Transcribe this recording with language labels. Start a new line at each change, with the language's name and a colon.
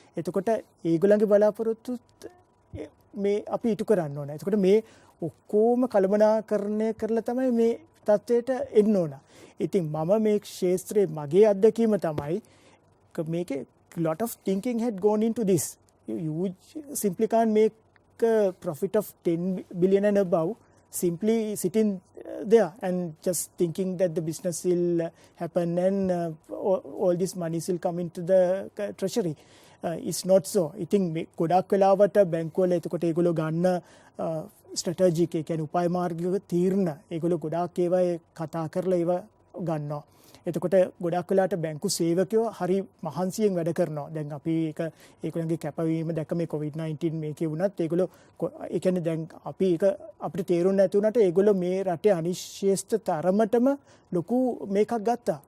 Sinhala: එතකොට ඒගොල්ලන්ගේ බලාපොරොත්තු මේ අපි ඉටු කරන්න ඕන. එතකොට මේ ඔක්කොම කළමනාකරණය කරලා තමයි මේ තත්ත්වයට එන්න ඕන. ඉතින් මම මේ ක්ෂේත්‍රයේ මගේ අත්දැකීම තමයි මේකේ
English: lot of thinking had gone into this. You simply can't make a profit of 10 billion and above simply sitting there and just thinking that the business will happen and all this money will come into the treasury. It's not so. I think
Sinhala: ගොඩක් වෙලාවට බැංකුවල එතකොට ඒගොල්ලෝ ගන්න strategic ඒ කියන්නේ උපාය මාර්ගික තීරණ ඒගොල්ලෝ ගොඩාක් ඒවා කතා කරලා ඒවා ගන්නවා. එතකොට ගොඩක් වෙලාවට බැංකු සේවකයෝ හරි මහන්සියෙන් වැඩ කරනවා. දැන් අපි ඒගොල්ලන්ගේ කැපවීම දැක්ක මේ COVID-19 මේකේ වුණත් ඒගොල්ලෝ ඒ කියන්නේ දැන් අපි ඒක අපිට තේරුම් නැති වුණාට ඒගොල්ලෝ මේ රටේ අනිශ්චිත තරමටම ලොකු මේකක් ගත්තා.